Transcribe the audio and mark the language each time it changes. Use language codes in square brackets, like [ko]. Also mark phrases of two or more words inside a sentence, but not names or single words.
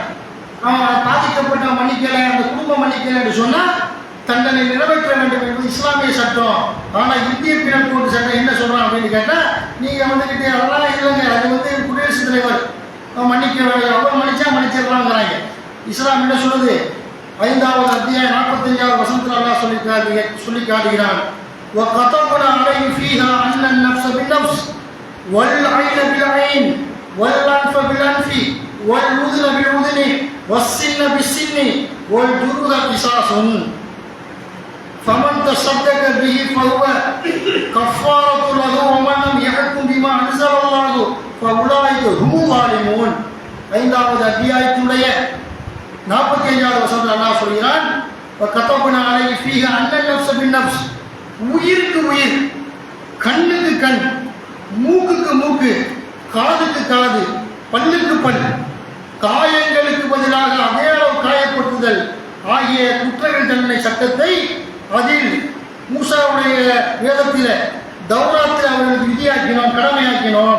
[ta] அவன் பாதிக்கப்பட்டவன் மன்னிக்கலை, அந்த குடும்பம் மன்னிக்கலை என்று சொன்னால் தண்டனை நிறைவேற்ற வேண்டும் என்பது இஸ்லாமிய சட்டம். ஆனால் இந்திய பினல் கோட் சட்டம் என்ன சொல்றான் அப்படின்னு கேட்டால், நீங்கள் வந்துக்கிட்டே அதெல்லாம் இல்லைங்க, அது குடியரசுத் தலைவர் மன்னிக்க, அவர் மன்னிச்சா மன்னிச்சிடலாங்கிறாங்க. இஸ்லாம் என்ன சொல்லுது? 5வது அத்தியாயம் 45வது வசனத்தில் அல்லாஹ் சொல்லி காட்டுகிறான். [ar] وَكَتَبْنَا عَلَيْهِمْ فِيهَا أَنَّ النَّفْسَ بِالنَّفْسِ وَالْعَيْنَ بِالْعَيْنِ وَالْأَنْفَ بِالْأَنْفِ وَالْأُذُنَ بِالْأُذُنِ وَالسِّنَّ بِالسِّنِّ وَالْجُرُوحَ قِصَاصٌ فَمَنْ تَصَدَّقَ بِهِ فَهُوَ كَفَّارَةٌ لَهُ وَمَنْ لَمْ يَحْكُمْ بِمَا أَنزَلَ اللَّهُ فَأُولَٰئِكَ هُمُ الظَّالِمُونَ. [ta] 5வது அத்தியாயத்தினுடைய 45வது வசனத்தில் அல்லாஹ் சொல்கிறான், [ar] وَكَتَبْنَا عَلَيْهِمْ فِيهَا أَنَّ النَّفْسَ بِالنَّفْسِ [ta] உயிருக்கு உயிர், கண்ணுக்கு கண், மூக்குக்கு மூக்கு, காதுக்கு காது, பல்லுக்கு பல், காயங்களுக்கு பதிலாக அதே அளவு காயப்படுத்துதல் ஆகிய குற்றங்கள் தண்டனை சட்டத்தை அதில் மூசாவுடைய வேதத்தில் தௌராத்தில் அவர்களுக்கு விதியாக்கினோம், கடமையாக்கினோம்.